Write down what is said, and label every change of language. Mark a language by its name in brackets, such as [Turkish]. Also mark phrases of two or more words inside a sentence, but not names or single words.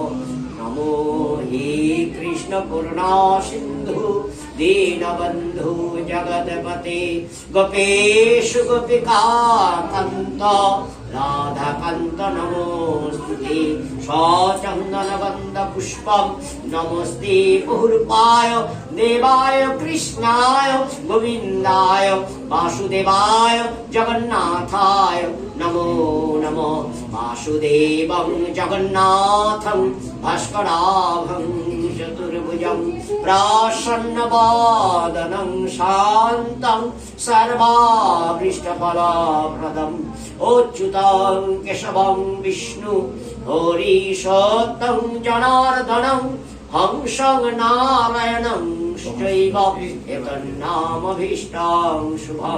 [Sanskrit] নমো হে কৃষ্ণ করুণা সিন্ধু দীনবন্ধু জগৎপতে গোপেশ গোপিকা কান্ত রাধাকান্ত নমোস্তুতে। সচন্দন গন্ধ পুষ্পম নমস্তে বহুরূপায় দেবায় কৃষ্ণায় গোবিন্দায় বাসুদেবায় জগন্নাথায় নমো নমঃ। বাসুদেবং জগন্নাথং ভাস্করাভং চতুর্ভুজং প্রসন্নবদनं শান্तं সর্বাভীষ্টফলপ্রদम् অচ্যুतं কেশবং বিষ্ণু হরিশোত্তম জনার্দনং হংসং নারায়ণং চৈব এতন্নামভীষ্টং শুভং।